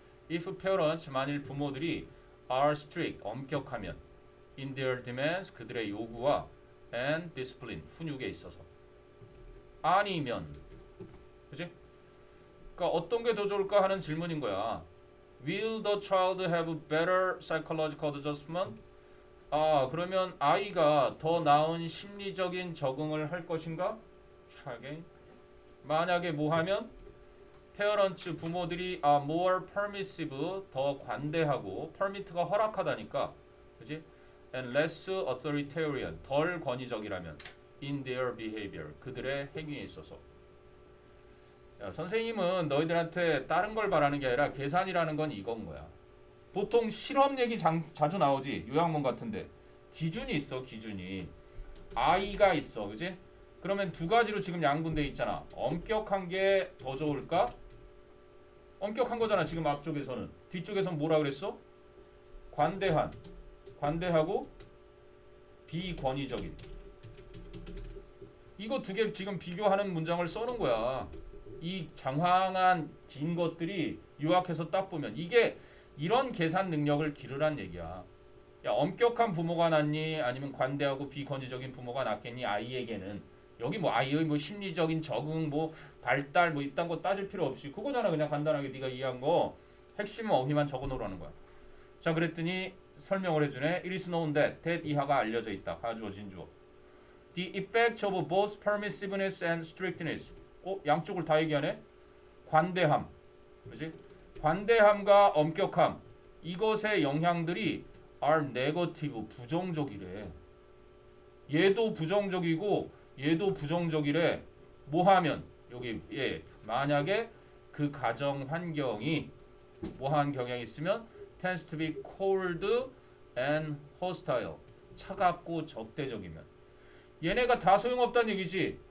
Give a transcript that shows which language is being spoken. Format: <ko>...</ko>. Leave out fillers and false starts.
<en>If parents</en> <ko>만일 부모들이</ko> <en>are strict</en> <ko>엄격하면</ko> <en>in their demands</en> <ko>그들의 요구와</ko> <en>and discipline</en> <ko>훈육에 있어서 아니면 그치? 그러니까 어떤 게 더 좋을까 하는 질문인 거야.</ko> <en>Will the child have better psychological adjustment?</en> <ko>그러면 아이가 더 나은 심리적인 적응을 할 것인가?</ko> <en>Try again.</en> <ko>만약에 뭐 하면 parents 부모들이</ko> <en>more permissive</en> <ko>더 관대하고 permit가 허락하다니까 그지?</ko> <en>and less authoritarian</en> <ko>덜 권위적이라면</ko> <en>in their behavior</en> <ko>그들의 행위에 있어서. 야, 선생님은 너희들한테 다른 걸 바라는 게 아니라 계산이라는 건 이건 거야. 보통 실험 얘기 자주 나오지 요양원 같은데 기준이 있어. 기준이 아이가 있어 그지? 그러면 두 가지로 지금 양분돼 있잖아. 엄격한 게 더 좋을까? 엄격한 거잖아 지금 앞쪽에서는. 뒤쪽에서는 뭐라 그랬어? 관대하고 비권위적인. 이거 두 개 지금 비교하는 문장을 써놓은 거야. 이 장황한 긴 것들이 요약해서 딱 보면 이게 이런 계산 능력을 기르란 얘기야. 야, 엄격한 부모가 낫니 아니면 관대하고 비권위적인 부모가 낫겠니 아이에게는. 여기 뭐 아이의 뭐 심리적인 적응 뭐 발달 뭐 이딴 거 따질 필요 없이 그거잖아. 그냥 간단하게 네가 이해한 거 핵심 어휘만 적어 놓으라는 거야. 자, 그랬더니 설명을 해주네.</ko> <en>It is known that</en> <ko>이하가 알려져 있다. 가주어 진주어.</ko> <en>The effect of both permissiveness and strictness.</en> <ko>양쪽을 다 얘기하네. 관대함, 그렇지? 관대함과 엄격함 이것의 영향들이</ko> <en>are negative</en> <ko>부정적이래. 얘도 부정적이고 얘도 부정적이래. 뭐하면 여기 만약에 그 가정 환경이 뭐한 경향이 있으면</ko> <en>tends to be cold and hostile</en> <ko>차갑고 적대적이면 얘네가 다 소용없다는 얘기지.</ko>